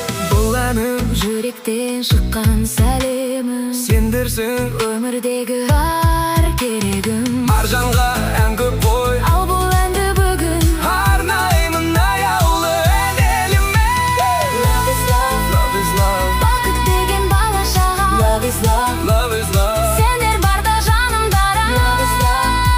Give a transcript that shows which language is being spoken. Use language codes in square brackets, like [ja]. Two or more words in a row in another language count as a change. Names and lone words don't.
[kk] Бұл әнім Жүректен шыққан сәлемім. сендерсің. Өмірдегі бар керегім. Аржанға ән көп қой. Ал бұл әнді бүгін Арнаймын аяулы ән еліме. [en] Love is love. Love is love. [kk] Бақыт деген бала шаға. [en] Love is love. Love is love. [kk] Сендер барда жаным дара. [en] Love is love.